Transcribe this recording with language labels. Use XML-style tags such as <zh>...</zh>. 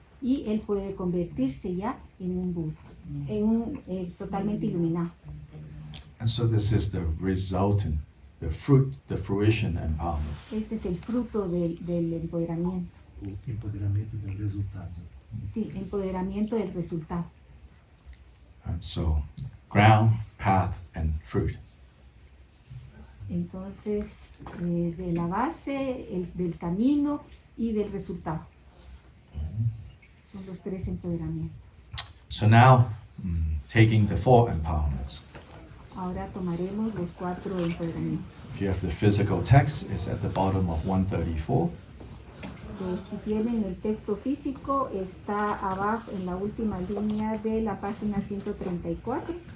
<es>Y él puede convertirse ya en un Buda, en un totalmente iluminado.</es> <en>And so this is the resultant, the fruition empowerment.</en> <es>Este es el fruto del empoderamiento. Empoderamento del resultado. Sí, empoderamiento del resultado.</es> <en>So ground, path, and fruit.</en> <es>Entonces, de la base, del camino y del resultado. Son los 3 empoderamientos.</es> <en>So now, taking the 4 empowerments.</en> <es>Ahora tomaremos los 4 empoderamientos.</es> <en>If you have the physical text, it's at the bottom of 134.</en> <es>Si tienen el texto físico, está abajo en la última línea de la página 134.</es>